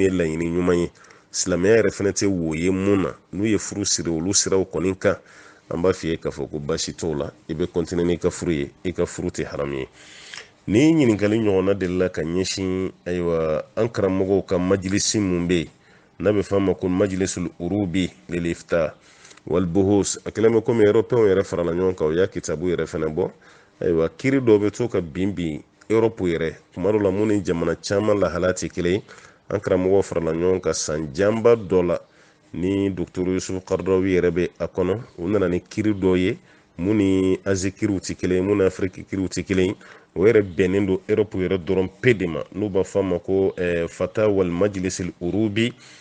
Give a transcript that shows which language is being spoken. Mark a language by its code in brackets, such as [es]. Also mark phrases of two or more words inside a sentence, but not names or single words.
[bm] ye laɲini ɲuman ye silamɛya yɛrɛ fɛnɛ tɛ wo ye mun na n'u ye furu siri olu siraw kɔni kan an b'a f'i ye k'a fɔ ko baasi t'o la i bɛ kɔntine n'i ka furu ye i ka furu tɛ haramu ye ni ɲininkali ɲɔgɔnna delila ka ɲɛsin ayiwa an karamɔgɔw ka majilisi mun bɛ yen n'a bɛ f'a ma ko majilisul urubi lil ifta wal buhus a kɛlen bɛ komi européenw yɛrɛ farala ɲɔgɔn kan u y'a kitabu yɛrɛ fɛnɛ bɔ ayiwa kiiri dɔw bɛ to ka bin Europe yɛrɛ tuma dɔ la mun ni jamana caman lahala tɛ kelen ye an karamɔgɔw farala ɲɔgɔn kan san janba dɔ la ni docteur Yusuf Qaradawi yɛrɛ bɛ a kɔnɔ u nana ni kiiri dɔw ye mun ni Asie kiiriw tɛ kelen ye mun ni Afrique kiiriw tɛ kelen ye o yɛrɛ bɛnnen don Europe yɛrɛ dɔrɔn pe de ma n'u b'a fɔ a ma ko fata wal majlisil urubi